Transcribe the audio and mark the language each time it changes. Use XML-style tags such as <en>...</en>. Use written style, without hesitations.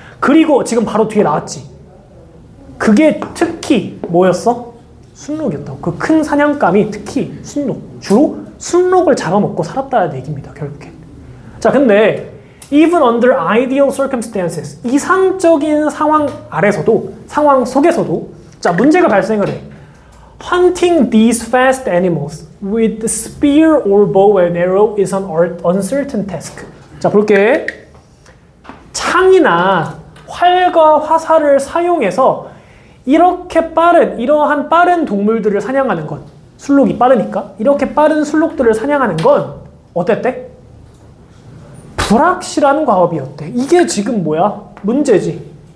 <ko>그리고 지금 바로 뒤에 나왔지. 그게 특히 뭐였어? 순록이었다고. 그 큰 사냥감이 특히 순록. 주로 순록을 잡아먹고 살았다는 얘기입니다. 결국엔. 자, 근데</ko> <en>even under ideal circumstances,</en> <ko>이상적인 상황 아래서도, 상황 속에서도 자, 문제가 발생을 해.</ko> <en>Hunting these fast animals with spear or bow and arrow is an uncertain task.</en> <ko>자, 볼게. 창이나 활과 화살을 사용해서 이러한 빠른 동물들을 사냥하는 건, 순록이 빠르니까 이렇게 빠른 순록들을 사냥하는 건 어땠대? 불확실한 과업이었대. 이게 지금 뭐야? 문제지.</ko>